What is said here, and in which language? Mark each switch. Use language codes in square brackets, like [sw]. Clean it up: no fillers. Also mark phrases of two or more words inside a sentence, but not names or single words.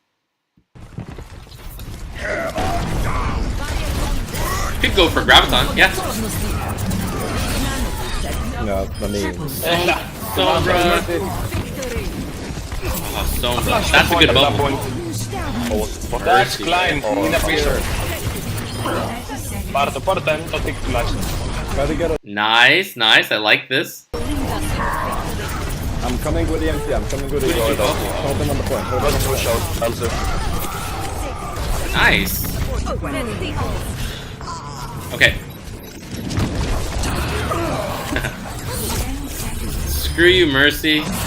[en] Could go for Graviton, yeah. No, I mean, Sombra. Oh, Sombra. That's a good bubble. That's Klein, in a picture. [el] Πάρ' το tick τουλάχιστον. [en] gotta get it. Nice. I like this. I'm coming with the MP. I'm coming with the MP. Hold them on the point. Hold them on the point. Answer. Nice. Okay. Screw you, Mercy.